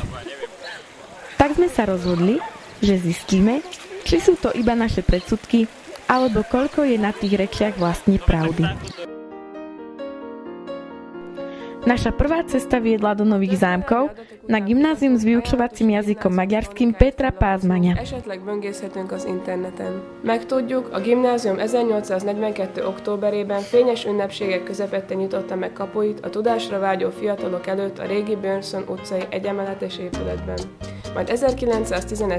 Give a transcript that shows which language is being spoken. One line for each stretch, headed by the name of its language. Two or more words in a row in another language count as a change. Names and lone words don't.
Slovak: Tak sme sa rozhodli, že zistíme, či sú to iba naše predsudky, alebo koľko je na tých rečiach vlastne pravdy. Naša prvá cesta viedla do Nových Zámkov na gimnázium s vyučovacím jazykom maďarským Pétra Pázmánya.
Hungarian: Esetleg böngészhetünk az interneten. Megtudjuk, a gimnázium 1842. októberében fényes ünnepségek közepette nyitotta meg kapuit a tudásra vágyó fiatalok előtt a régi Björnson utcai egyemeletes épületben. Majd 1911.